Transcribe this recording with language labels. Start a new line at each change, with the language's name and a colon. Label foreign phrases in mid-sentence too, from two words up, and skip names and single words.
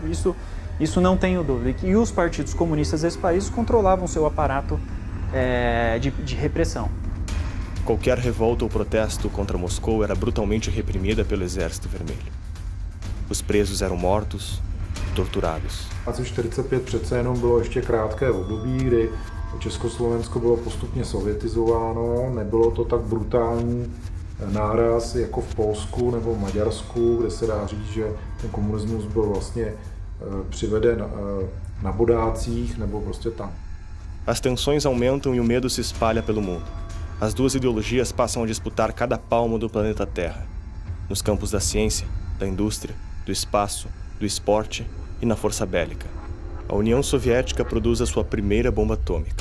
Portuguese: Isso não tenho dúvida. E os partidos comunistas desses países controlavam seu aparato de repressão. Qualquer revolta ou protesto contra Moscou era brutalmente reprimida pelo Exército Vermelho. Os presos eram mortos, torturados.
Czech: Asi 45 přece jenom bylo ještě krátké období, kdy Československo bylo postupně sovětizováno, nebylo to tak brutální náraz jako v Polsku nebo v Maďarsku, kde se dá říct, že ten komunismus byl vlastně přiveden na bodácích nebo prostě tam.
Portuguese: As tensões aumentam e o medo se espalha pelo mundo. As duas ideologias passam a disputar cada palmo do planeta Terra, nos campos da ciência, da indústria, do espaço, do esporte e na força bélica. A União Soviética produz a sua primeira bomba atômica.